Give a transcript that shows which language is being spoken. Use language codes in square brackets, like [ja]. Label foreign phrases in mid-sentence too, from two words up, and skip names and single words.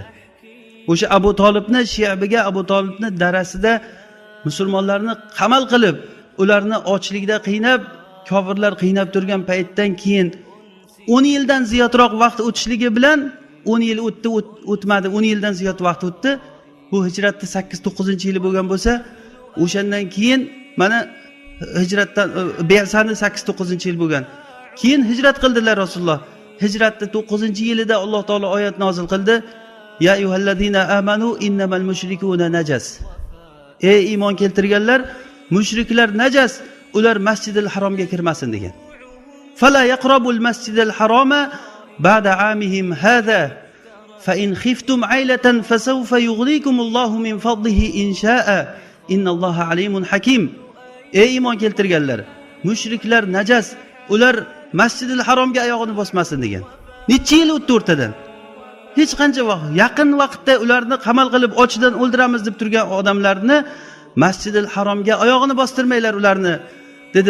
[uz] O'sha Abu Talibni shiyabiga, Abu Talibni darasida musulmonlarni qamal qilib, ularni ochlikda qiynab, kofirlar qiynab turgan paytdan keyin 10 yildan ziyodroq vaqt o'tishligi bilan 10 yil o'tmadi, 10 yildan ziyod vaqt o'tdi. Bu hijratda 8-9-yili bo'lgan bo'lsa, o'shandan keyin mana hijratdan Be'sani 8-9-yil bo'lgan. Keyin hijrat qildilar Rasululloh. Hijratning 9-yilida Alloh taolo oyat nozil qildi. [ar] يا أيها الذين آمنوا إنما المشركون نجس. [uz] Ey iymon keltirganlar, mushriklar najas, ular Masjidil Haromga kirmasin degan. [ar] فلا يقربوا المسجد الحرام بعد عامهم هذا. فإن خفتم عيلة فسوف يغنيكم الله من فضله إن شاء. إن الله عليم حكيم. [uz] Ey iymon keltirganlar, mushriklar najas, ular Masjidil Haromga oyog'ini bosmasin degan. Necha yil o'tdi o'rtadan? Hech qancha vaqt, yaqin vaqtda ularni qamal qilib ochidan o'ldiramiz deb turgan odamlarni Masjidil Haromga oyog'ini bostirmanglar ularni dedi.